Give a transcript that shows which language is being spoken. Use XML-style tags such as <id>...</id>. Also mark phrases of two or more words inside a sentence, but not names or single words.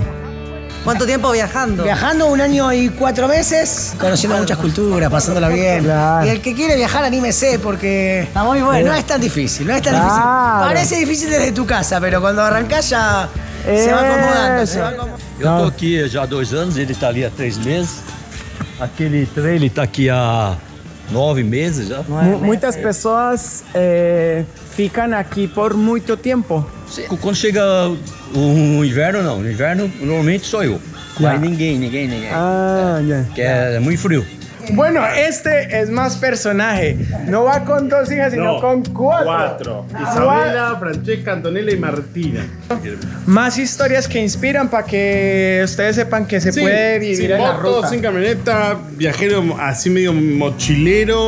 <es>¿Cuánto tiempo viajando? Viajando 1 año y 4 meses, conociendo muchas culturas, pasándola bien. Claro. Y el que quiere viajar, anímese porque Está muy bueno. no es tan difícil, no es tan Claro. difícil. Parece difícil desde tu casa, pero cuando arrancás ya se va acomodando, se va acomodando.</es> <pt>Eu tô aqui já há 2 anos, ele tá ali há 3 meses. Aquele trailer tá aqui há 9 meses já.</pt> <es>Muchas personas fican aquí por mucho tiempo.</es> <pt>Quando chega o inverno, não. No inverno, normalmente só eu. Mas ninguém.</pt> <es>Ah, ya.</es> <pt>Que é muito frio.</pt> <es>Bueno, este es más personaje. No va con 2 hijas, sino con 4. Isabela, Francesca, Antonella y Martina. Más historias que inspiran para que ustedes sepan que se puede vivir sin en la moto, ruta. sin camioneta, viajero así medio mochilero.</es>